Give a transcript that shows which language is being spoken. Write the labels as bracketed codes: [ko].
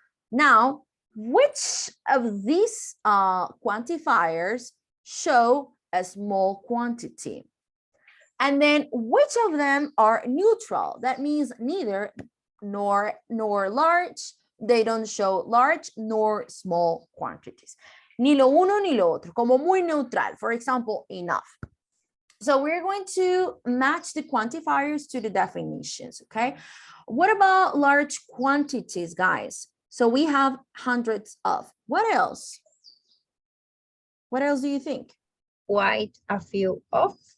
[en] Now, which of these quantifiers show a small quantity? And then which of them are neutral? That means neither nor large. They don't show large nor small quantities. [es] Ni lo uno ni lo otro, como muy neutral. [en] For example, enough. So we're going to match the quantifiers to the definitions, okay? What about large quantities, guys? So we have hundreds of. What else? What else do you think? Quite a few of.